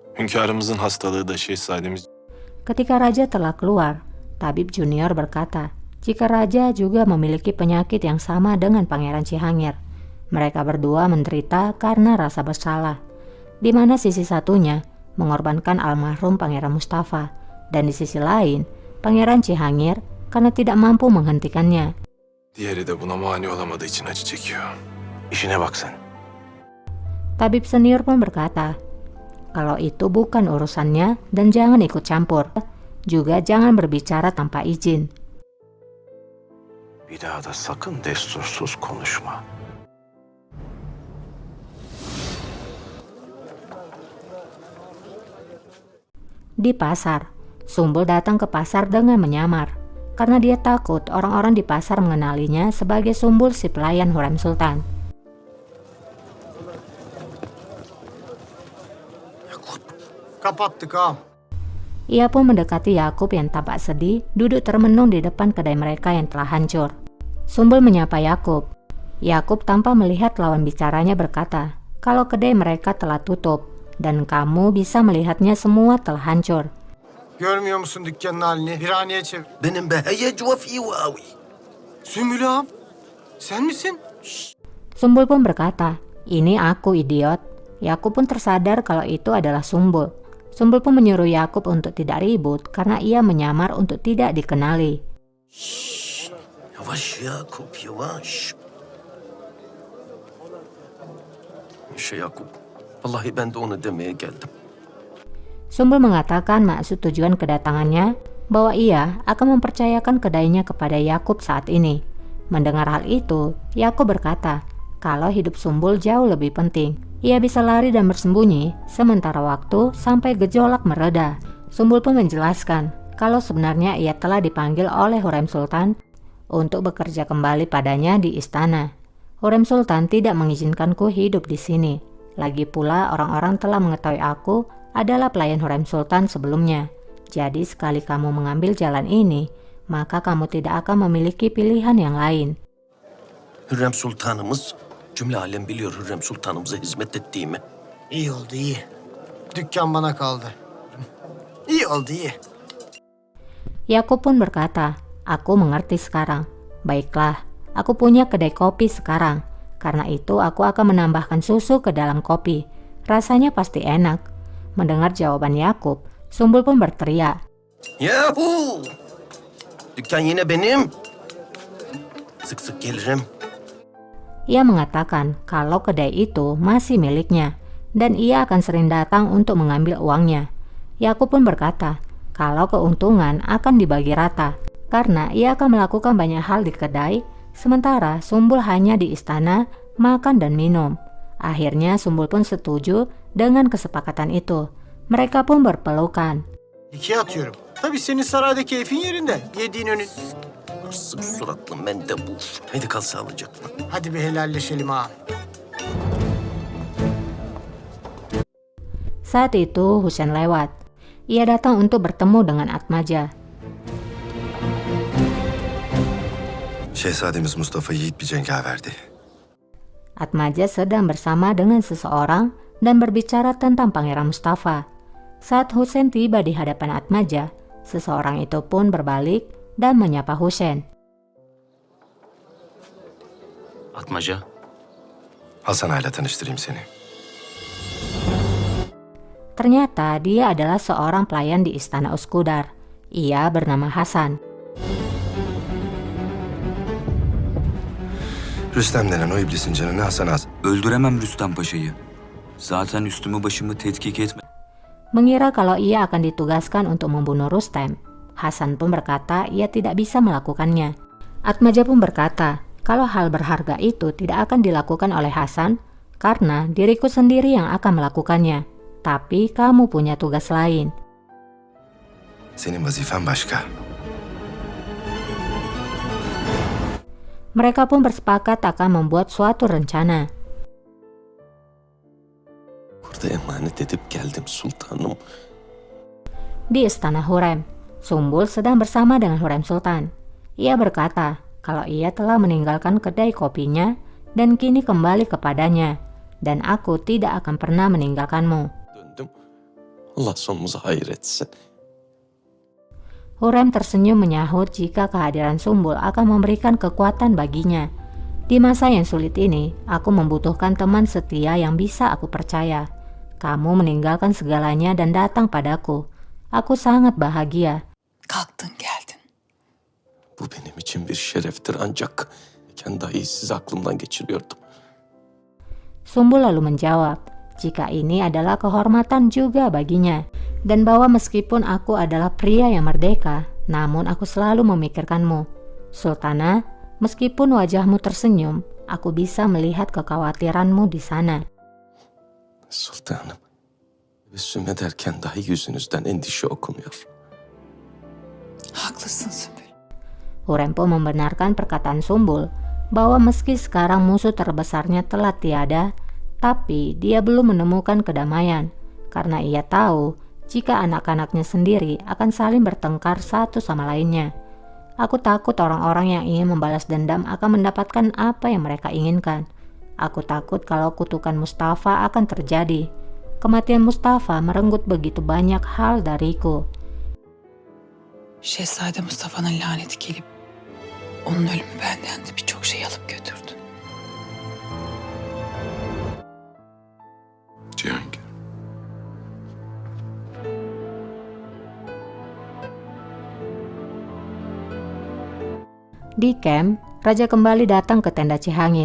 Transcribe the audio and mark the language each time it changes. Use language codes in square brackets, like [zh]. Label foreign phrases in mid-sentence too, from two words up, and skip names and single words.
[tr] Hünkârımızın hastalığı da şehzademiz... [id] Ketika raja telah keluar, tabib junior berkata, jika raja juga memiliki penyakit yang sama dengan Pangeran Cihangir. Mereka berdua menderita karena rasa bersalah, di mana sisi satunya mengorbankan almarhum Pangeran Mustafa, dan di sisi lain, Pangeran Cihangir karena tidak mampu menghentikannya. [tr] Diğeri de buna mani olamadığı için acı çekiyor. İşine bak sen. [id] Tabib senior pun berkata, kalau itu bukan urusannya dan jangan ikut campur. Juga jangan berbicara tanpa izin. [tr] Bir daha da sakın destursuz konuşma. [id] Di pasar, Sumbul datang ke pasar dengan menyamar, karena dia takut orang-orang di pasar mengenalinya sebagai Sumbul si pelayan Hurrem Sultan. [tr] Kapattık ağam. [id] Ia pun mendekati Yakub yang tampak sedih, duduk termenung di depan kedai mereka yang telah hancur. Sumbul menyapa Yakub. Yakub tanpa melihat lawan bicaranya berkata, kalau kedai mereka telah tutup, dan kamu bisa melihatnya semua telah hancur. [tr] Görmüyor musun dükkanın halini? Viraneye çevir. Benim beheye cuafi wawi. Sümbül ağam. Sen misin? [id] Sumbul pun berkata, ini aku idiot. Yakub pun tersadar kalau itu adalah Sumbul. Sumbul pun menyuruh Yakub untuk tidak ribut karena ia menyamar untuk tidak dikenali. [tr] Yavaş Yakup, yavaş. Yakup, vallahi ben de onu demeye geldim. [id] Sumbul mengatakan maksud tujuan kedatangannya bahwa ia akan mempercayakan kedainya kepada Yakub saat ini. Mendengar hal itu, Yakub berkata kalau hidup Sumbul jauh lebih penting. Ia bisa lari dan bersembunyi sementara waktu sampai gejolak mereda. Sumbul pun menjelaskan kalau sebenarnya ia telah dipanggil oleh Hurrem Sultan untuk bekerja kembali padanya di istana. Hurrem Sultan tidak mengizinkanku hidup di sini. Lagi pula orang-orang telah mengetahui aku adalah pelayan Hurrem Sultan sebelumnya. Jadi sekali kamu mengambil jalan ini, maka kamu tidak akan memiliki pilihan yang lain. [tr] Hürrem Sultanımız, cümle alem biliyor Hürrem Sultanımıza hizmet ettiğimi. İyi oldu iyi. Dükkan bana kaldı. İyi oldu iyi. [id] Yakub pun berkata, aku mengerti sekarang. Baiklah, aku punya kedai kopi sekarang. Karena itu aku akan menambahkan susu ke dalam kopi. Rasanya pasti enak. Mendengar jawaban Yakub, Sumbul pun berteriak. [tr] Yahu! Dükkan yine benim. Sık sık gelirim. [id] Ia mengatakan kalau kedai itu masih miliknya dan ia akan sering datang untuk mengambil uangnya. Yakub pun berkata kalau keuntungan akan dibagi rata karena ia akan melakukan banyak hal di kedai, sementara Sumbul hanya di istana makan dan minum. Akhirnya Sumbul pun setuju dengan kesepakatan itu. Mereka pun berpelukan. [tr] İkiye atıyorum. Tabii senin sarayda keyfin yerinde. Yediğin önün. Sık suratlı mendebur. Haydi kal sağlıcakla. Hadi bir helalleşelim ağam. [id] Saat itu Husain lewat. Ia datang untuk bertemu dengan Atmaca. [tr] Şehzademiz Mustafa yiğit bir cengaverdi. [id] Atmaca sedang bersama dengan seseorang dan berbicara tentang Pangeran Mustafa. Saat Husain tiba di hadapan Atmaca, seseorang itu pun berbalik dan menyapa Husain. Atmaca. [tr] Hasan Ağa'yla tanıştırayım seni. Ternyata dia adalah seorang pelayan di istana Uskudar. Ia bernama Hasan. Rüstem denen o iblisin canını Hasan Ağa... Öldüremem Rüstem Paşa'yı. Zaten üstümü başımı tetkik etme. [id] Mengira kalau ia akan ditugaskan untuk membunuh Rustem, Hasan pun berkata ia tidak bisa melakukannya. Atmaca pun berkata kalau hal berharga itu tidak akan dilakukan oleh Hasan karena diriku sendiri yang akan melakukannya. Tapi kamu punya tugas lain. [tr] Senin vazifen başka. [id] Mereka pun bersepakat akan membuat suatu rencana. [tr] Burada emanet edip geldim sultanım. [id] Di istana Hurrem, Sumbul sedang bersama dengan Hurrem Sultan. Ia berkata kalau ia telah meninggalkan kedai kopinya dan kini kembali kepadanya, dan aku tidak akan pernah meninggalkanmu. [tr] Döndüm. Allah sonumuzu hayır etsin. [id] Hurrem tersenyum menyahut jika kehadiran Sumbul akan memberikan kekuatan baginya. Di masa yang sulit ini, aku membutuhkan teman setia yang bisa aku percaya. Kamu meninggalkan segalanya dan datang padaku. Aku sangat bahagia. [tr] Kalktın geldin. Bu benim için bir şereftir ancak dahi sizi aklımdan geçiriyordum. [id] Sumbul lalu menjawab, jika ini adalah kehormatan juga baginya, dan bahwa meskipun aku adalah pria yang merdeka, namun aku selalu memikirkanmu. Sultana, meskipun wajahmu tersenyum, aku bisa melihat kekhawatiranmu di sana. [tr] Sultanım, tebessüm ederken dahi yüzünüzden endişe okunuyor. Haklısın Sümbül. [id] Hurrem pun membenarkan perkataan Sumbul, bahwa meski sekarang musuh terbesarnya telah tiada, tapi dia belum menemukan kedamaian, karena ia tahu jika anak-anaknya sendiri akan saling bertengkar satu sama lainnya. Aku takut orang-orang yang ingin membalas dendam akan mendapatkan apa yang mereka inginkan. Aku takut kalau kutukan Mustafa akan terjadi. Kematian Mustafa merenggut begitu banyak hal dariku. [tr] Şehzade Mustafa'nın laneti gelip onun ölümü benden de birçok şey alıp götürdü. Cihangir. [id] Di camp, Raja kembali datang ke tenda Cihangir.